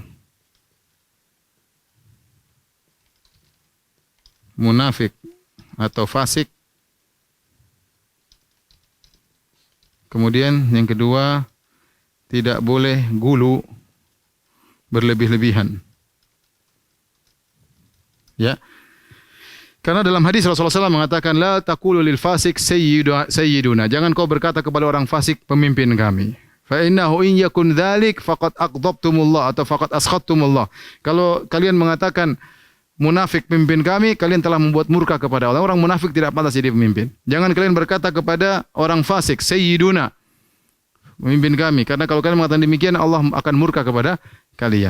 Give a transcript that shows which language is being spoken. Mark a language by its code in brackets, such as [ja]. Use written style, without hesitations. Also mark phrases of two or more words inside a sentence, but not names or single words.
[id] Munafik atau fasik. Kemudian yang kedua, tidak boleh gulu, berlebih-lebihan. Ya. Karena dalam hadis Rasulullah SAW mengatakan, [ar] لا تقولوا للفاسق سيدنا. [id] Jangan kau berkata kepada orang fasik pemimpin kami. [ar] فإنه إن يكن ذلك فقد أغضبتم الله atau فقد أسخطتم الله. [id] Kalau kalian mengatakan munafik pemimpin kami, kalian telah membuat murka kepada Allah. Orang munafik tidak pantas jadi pemimpin. Jangan kalian berkata kepada orang fasik sayyiduna, pemimpin kami. Karena kalau kalian mengatakan demikian, Allah akan murka kepada kalian.